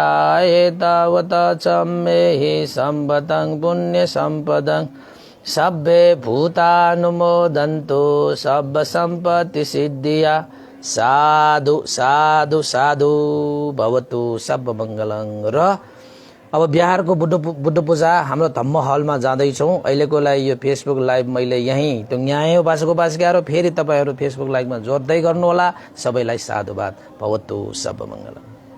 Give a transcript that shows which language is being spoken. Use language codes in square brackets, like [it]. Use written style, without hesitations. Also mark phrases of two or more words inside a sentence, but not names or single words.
[pi] एतावता च मेहि सम्पतं पुण्यसम्पदं सब्बे भूतानुमोदन्तु सम्ब सम्पत्ति सिद्धिया। साधु साधु साधु भवतु सर्वमङ्गलं। [ne] र अब बिहारको बुद्ध पूजा हाम्रो धम्म हलमा जाँदैछौँ। अहिलेको लागि यो फेसबुक लाइभ मैले यहीँ टुङ्ग्याएँ। उपासक उपासिकाहरू फेरि तपाईँहरू फेसबुक लाइभमा जोड्दै गर्नुहोला। सबैलाई साधुवाद। [pi] भवतु सर्वमङ्गलम्।